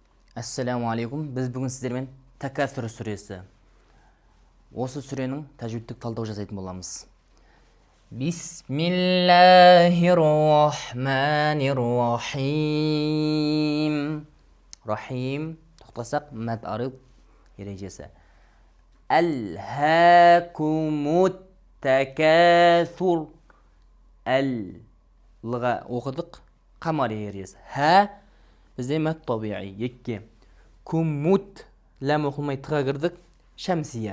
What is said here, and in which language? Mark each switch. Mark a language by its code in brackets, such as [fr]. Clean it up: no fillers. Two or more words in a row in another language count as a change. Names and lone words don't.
[ar] السلام عليكم. [kk] Біз бүгін сіздермен Такасур сүресі. Осы сүренің тәжвидтік талдау жасайтын боламыз. [ar] بسم الله الرحمن الرحيم. Рахим. [kk] Тоқтасақ, мәд арып ережесі. [ar] ألهاكم التكاثر. [kk] Әл-лыға оқыдық. Қамар ережесі. Хә бізде мәд табиғи, екке. Куммут ләм оқылмай тыға кірдік, шәмсия.